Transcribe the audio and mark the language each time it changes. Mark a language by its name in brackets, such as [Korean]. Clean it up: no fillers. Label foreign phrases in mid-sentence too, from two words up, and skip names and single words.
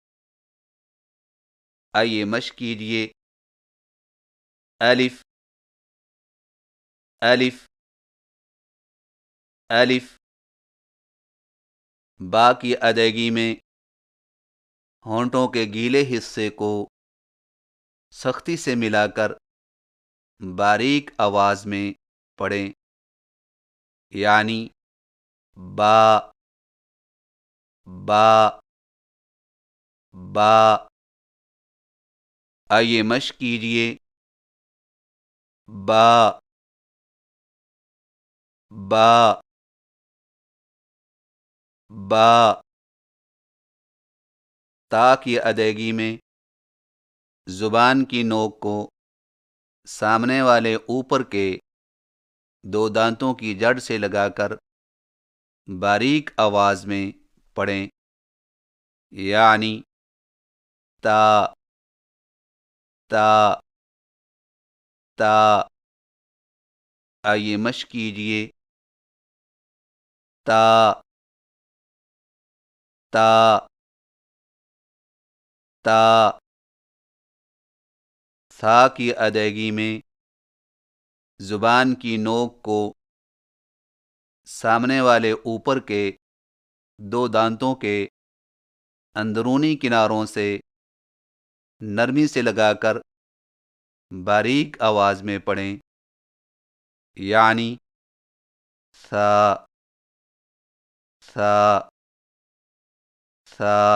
[Urdu] آئیے مشق کیجیے، الف الف الف۔ با کی ادائیگی میں ہونٹوں کے گیلے حصے کو سختی سے ملا کر باریک آواز میں پڑھیں، یعنی با با با۔ آئیے مشق کیجیے، با با با۔ تا کی ادائیگی میں زبان کی نوک کو سامنے والے اوپر کے 2 دانتوں کی جڑ سے لگا کر باریک آواز میں پڑھیں، یعنی تا تا تا۔ آئیے مشق کیجیے، تا تا تا۔ ثا کی ادائیگی میں زبان کی نوک کو سامنے والے اوپر کے 2 دانتوں کے اندرونی کناروں سے نرمی سے لگا کر باریک آواز میں پڑھیں، یعنی ثا ثا ثا۔